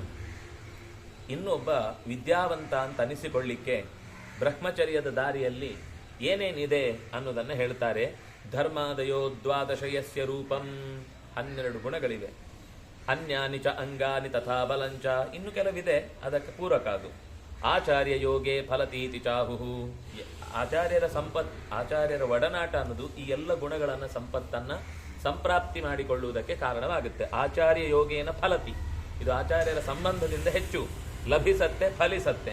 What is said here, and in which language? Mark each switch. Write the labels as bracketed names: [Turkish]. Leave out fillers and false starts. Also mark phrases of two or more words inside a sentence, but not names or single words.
[Kannada] ಇನ್ನೊಬ್ಬ ವಿದ್ಯಾವಂತ ಅಂತ ಅನಿಸಿಕೊಳ್ಳಿಕ್ಕೆ ಬ್ರಹ್ಮಚರ್ಯದ ದಾರಿಯಲ್ಲಿ ಏನೇನಿದೆ ಅನ್ನೋದನ್ನ ಹೇಳ್ತಾರೆ. [Sanskrit] ಧರ್ಮಾದಯೋ ದ್ವಾದಶಯಸ್ಯ ರೂಪಂ, 12 ಗುಣಗಳಿವೆ. ಅನ್ಯಾನಿ ಚ ಅಂಗಾನಿ ತಥಾ ಬಲಂಚ, [Kannada] ಇನ್ನು ಕೆಲವಿದೆ, ಅದಕ್ಕೆ ಪೂರಕ ಅದು. [Sanskrit] ಆಚಾರ್ಯ ಯೋಗೆ ಫಲತೀತಿ ಚಾಹುಹು, [Kannada] ಆಚಾರ್ಯರ ಒಡನಾಟ ಅನ್ನೋದು ಈ ಎಲ್ಲ ಗುಣಗಳನ್ನ ಸಂಪತ್ತನ್ನ ಸಂಪ್ರಾಪ್ತಿ ಮಾಡಿಕೊಳ್ಳುವುದಕ್ಕೆ ಕಾರಣವಾಗುತ್ತೆ. [Sanskrit] ಆಚಾರ್ಯ ಯೋಗೇನ ಫಲತಿ, [Kannada] ಇದು ಆಚಾರ್ಯರ ಸಂಬಂಧದಿಂದ ಹೆಚ್ಚು ಲಭಿಸತ್ತೆ, ಫಲಿಸತ್ತೆ.